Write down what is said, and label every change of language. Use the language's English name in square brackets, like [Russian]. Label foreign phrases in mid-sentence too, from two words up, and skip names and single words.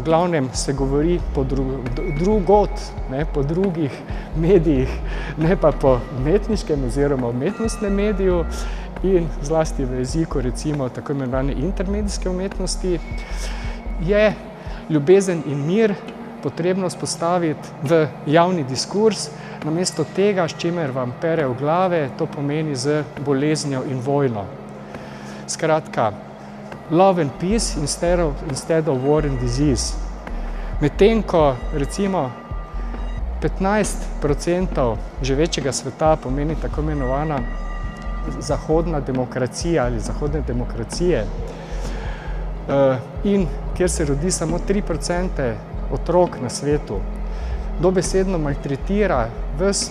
[Slovenian] glavnem se govori drugod, po drugih medijih, ne pa po umetniškem oziroma umetnostnem mediju in zlasti v jeziku, recimo, tako imenovane intermedijske umetnosti, je ljubezen in mir potrebno vzpostaviti v javni diskurs, namesto tega, s čimer vam pere v glave, to pomeni z boleznjo in vojno. Skratka, [English] love and peace instead of war and disease. [Slovenian] Medtem ko recimo 15% živečega sveta pomeni tako imenovana zahodna demokracija ali zahodne demokracije in kjer se rodi samo 3% otrok na svetu, dobesedno maltretira ves